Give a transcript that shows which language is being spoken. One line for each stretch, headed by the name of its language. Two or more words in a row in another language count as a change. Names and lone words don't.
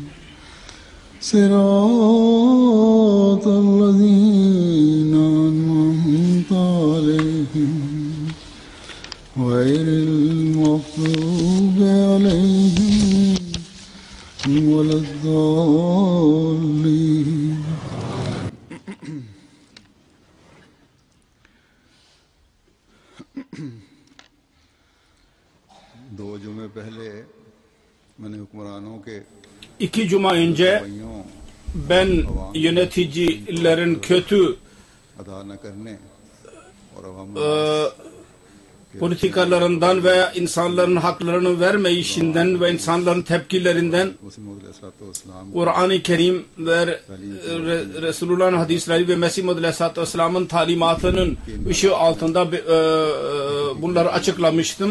Arabic: صراط الذين أنعمت عليهم غير المغضوب عليهم ولا الضالين.
Urdu: دو جمعے پہلے میں نے حکمرانوں کے
Turkish: 2 cuma önce
Urdu: रवैयों
Turkish: ben yöneticilerin kötü
Urdu: ادا نہ کرنے اور عوام
Turkish: politikalarından veya insanların haklarını vermeyişinden ve insanların tepkilerinden Kur'an-ı Kerim ve Resulullah'ın hadisleri ve Mesih Muhammed
Arabic: عليه الصلاة والسلام'ın
Turkish: talimatının ışığı altında bunları açıklamıştım.